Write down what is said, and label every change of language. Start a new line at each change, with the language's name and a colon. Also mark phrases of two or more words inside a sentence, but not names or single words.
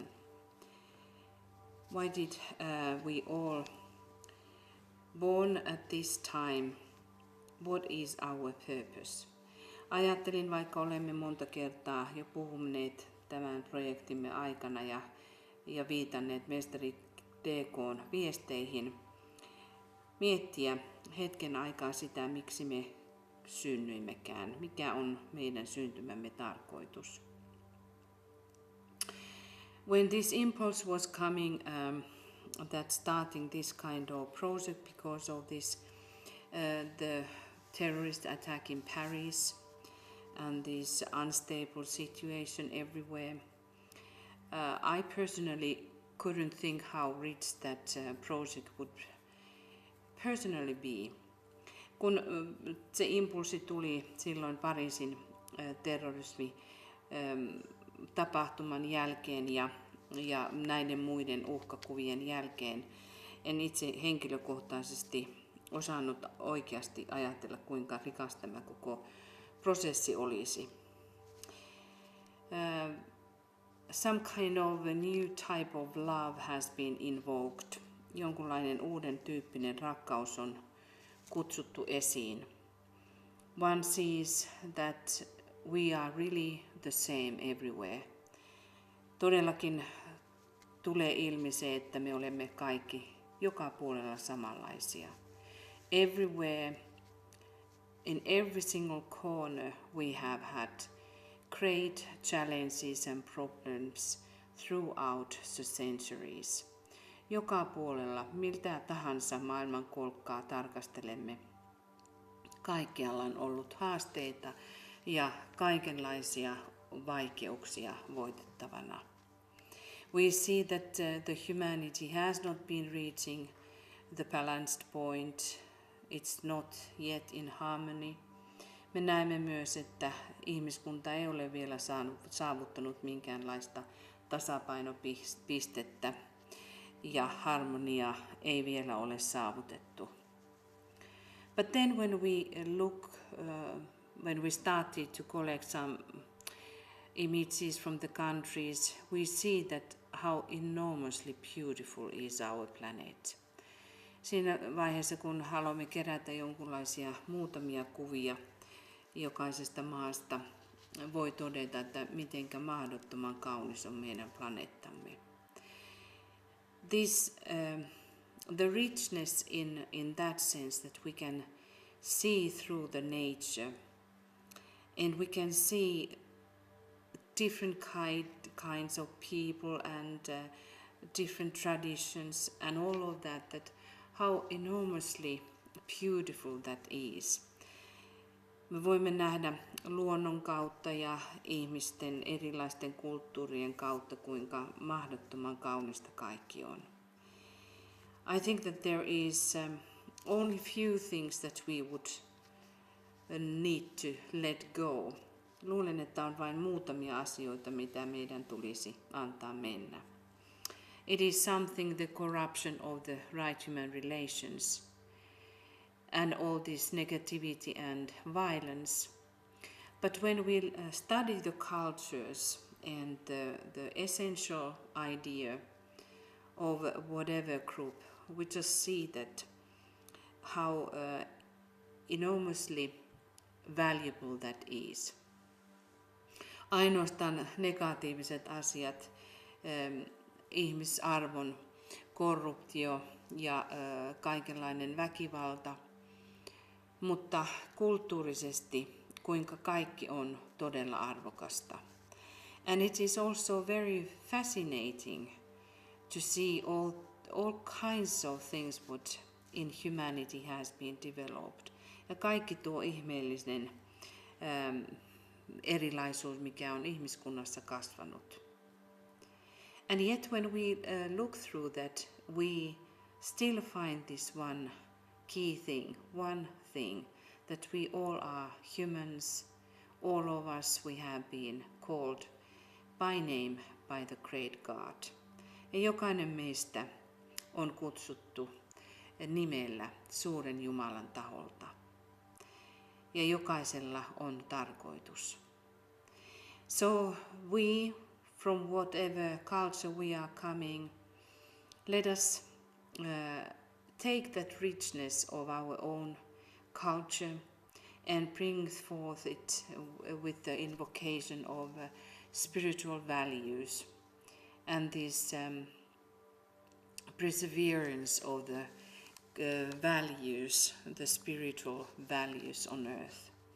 English: Why did we all born at this time? What is our purpose?
Finnish: Ajattelin, vaikka olemme monta kertaa jo puhuneet tämän projektimme aikana ja viitanneet mestari DK:n viesteihin, miettiä hetken aikaa sitä, miksi me synnyimmekään, mikä on meidän syntymämme tarkoitus.
English: When this impulse was coming, that starting this kind of project because of this, the terrorist attack in Paris and this unstable situation everywhere, I personally couldn't think how rich that project would personally be.
Finnish: Kun se impulssi tuli silloin Pariisin terrorismi tapahtuman jälkeen ja näiden muiden uhkakuvien jälkeen, en itse henkilökohtaisesti osannut oikeasti ajatella, kuinka rikas tämä koko prosessi olisi.
English: Some kind of a new type of love has been invoked.
Finnish: Jonkunlainen uuden tyyppinen rakkaus on kutsuttu esiin.
English: One sees that we are really the same everywhere.
Finnish: Todellakin tulee ilmi se, että me olemme kaikki joka puolella samanlaisia.
English: Everywhere, in every single corner we have had great challenges and problems throughout the centuries.
Finnish: Joka puolella, miltä tahansa maailmankolkkaa tarkastelemme, kaikkialla on ollut haasteita ja kaikenlaisia vaikeuksia voitettavana.
English: We see that the humanity has not been reaching the balanced point. It's not yet in harmony.
Finnish: Me näemme myös, että ihmiskunta ei ole vielä saavuttanut minkäänlaista tasapainopistettä ja harmonia ei vielä ole saavutettu.
English: But then when we started to collect some images from the countries, we see that how enormously beautiful is our planet.
Finnish: Siinä vaiheessa, kun haluamme kerätä jonkinlaisia muutamia kuvia jokaisesta maasta, voi todeta, että mitenkä mahdottoman kaunis on meidän planeettamme.
English: The richness in that sense that we can see through the nature and we can see different kinds of people and different traditions and all of that how enormously beautiful that is.
Finnish: Me voimme nähdä luonnon kautta ja ihmisten erilaisten kulttuurien kautta, kuinka mahdottoman kaunista kaikki on.
English: I think that there is only few things that we would need to let go.
Finnish: Luulen, että on vain muutamia asioita, mitä meidän tulisi antaa mennä.
English: It is something the corruption of the right human relations and all this negativity and violence. But when we study the cultures and the essential idea of whatever group, we just see that how enormously valuable that is.
Finnish: ainoastaan negatiiviset asiat, ihmisarvon korruptio ja kaikenlainen väkivalta, mutta kulttuurisesti kuinka kaikki on todella arvokasta.
English: And it is also very fascinating to see all kinds of things what in humanity has been developed.
Finnish: Ja kaikki tuo ihmeellinen erilaisuus, mikä on ihmiskunnassa kasvanut.
English: And yet when we look through that, we still find this one key thing, one thing, that we all are humans, all of us we have been called by name by the great God.
Finnish: Ja jokainen meistä on kutsuttu nimellä suuren Jumalan taholta. Ja jokaisella on tarkoitus.
English: So we, from whatever culture we are coming, let us take that richness of our own culture and bring forth it with the invocation of spiritual values and this perseverance of the values, the spiritual values on earth.